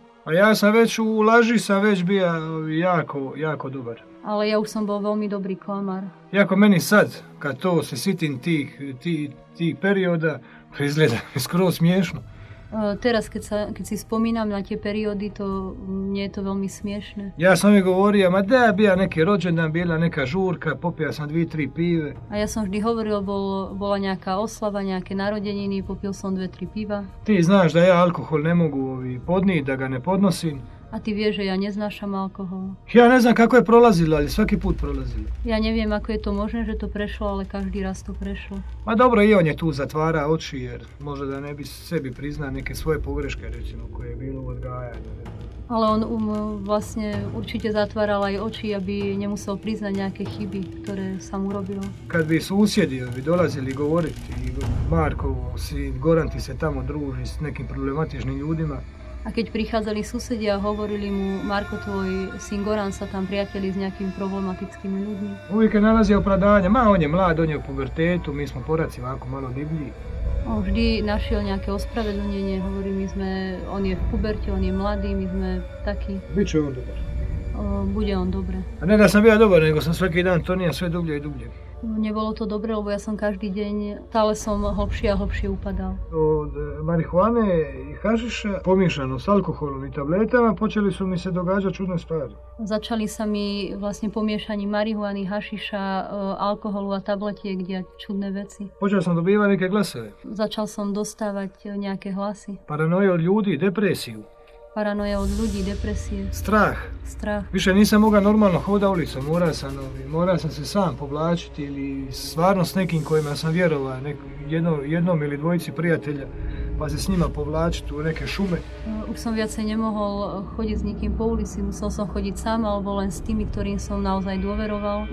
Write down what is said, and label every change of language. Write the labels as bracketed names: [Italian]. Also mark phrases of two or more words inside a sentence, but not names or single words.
[Croatian] A ja sam već u laži sam već bio jako dobar. [Slovak] Ale ja už som bol veľmi dobrý klamár. [Croatian] Jako meni sad, kad to se sitim tih perioda, izgleda skoro smiješno. [Slovak] Teraz, keď si spomínam na tie periódy, nie je to veľmi smiešne. [Croatian] Ja sam mi govorio, ma da, bija neki rođendan, bila neka žurka, popio sam 2-3 pive. [Slovak] A ja som vždy hovoril, bola nejaká oslava, nejaké narodeniny, popil som 2-3 piva. [Croatian] Ti znaš da ja alkohol ne mogu podnijeti, da ga ne podnosim. [Slovak] A ty vieš, že ja neznášam alkohol. [Croatian] Ja ne znam kako je prolazilo, ali svaki put prolazilo. [Slovak] Ja neviem, ako je to možné, že to prešlo, ale každý raz to prešlo. [Croatian] Ma dobro, i on je tu zatvara oči, jer možda da ne bi sebi priznao neke svoje pogreške, recimo, koje je bilo u odgajanju. [Slovak] Ale on vlastne určite zatváral aj oči, aby nemusel priznať nejaké chyby, ktoré sa mu robilo. [Croatian] Kad bi susjedi dolazili govoriti, Marko, Goran ti se tamo druži s nekim problematičnim ljudima. [Slovak] A keď prichádzali susedia a hovorili mu, Marko, tvoj syn Goran sa tam priateli s nejakými problematickými ľuďmi. [Croatian] Uvijek je nalazio opravdanje, on je mlad, on je u pubertetu, mi smo poraci ovako malo divlji. [Slovak] On vždy našiel nejaké ospravedlnenie, hovorí, on je v puberte, on je mladý, my sme takí. [Croatian] Biće on dobar. [Slovak] Bude on dobre. [Croatian] A ne da sam bio dobar, nego sam svaki dan tonija sve dublje i dublje. [Slovak] Nebolo to dobre, lebo ja som každý deň, stále som hlbšie a hlbšie upadal. [Croatian] Od marihuane i hašiša, pomiješano s alkoholom i tabletama, počeli su mi se događati čudne stvari. [Slovak] Začali sa mi vlastne pomiešaním marihuany, hašiša, alkoholu a tabletiek diať čudné veci. [Croatian] Počel sam dobivati neke glasove. [Slovak] Začal som dostávať nejaké hlasy. [Croatian] Paranoja od ljudi, depresiju. [Slovak] Paranoja od ľudí, depresie. [Croatian] Strah. Više nisam mogao normalno hoda ulicom, morao sam se sam povlačiti ili stvarno s nekim kojima sam vjerovao, jednom ili dvojici prijatelja, pa se s njima povlačiti u neke šume. [Slovak] Už som viacej nemohol chodiť s nikým po ulici, musel som chodiť sám alebo len s tými, ktorým som naozaj dôveroval.